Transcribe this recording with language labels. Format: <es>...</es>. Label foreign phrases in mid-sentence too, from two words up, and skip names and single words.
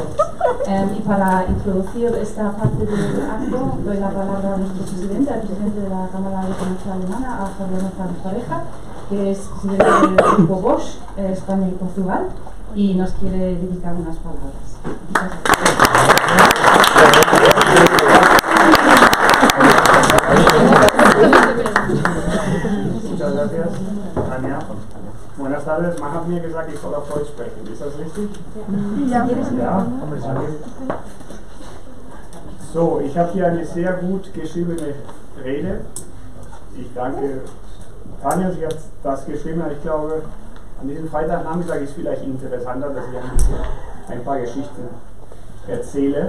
<es>Y para introducir esta parte del acto, doy la palabra a nuestro presidente, al presidente de la Cámara de Comercio Alemana, a Fabiano Pareja, que es presidente del grupo Bosch, España y Portugal, y nos quiere dedicar unas palabras. Muchas gracias, Anja. Buenas tardes,</es> <de>man hat mir gesagt, ich soll auf Deutsch sprechen. Ist das richtig? Ja. So, ich habe hier eine sehr gut geschriebene Rede. Ich danke Tanja, sie hat das geschrieben. Ich glaube, an diesem Freitagnachmittag ist vielleicht interessanter, dass ich ein paar Geschichten erzähle.</de>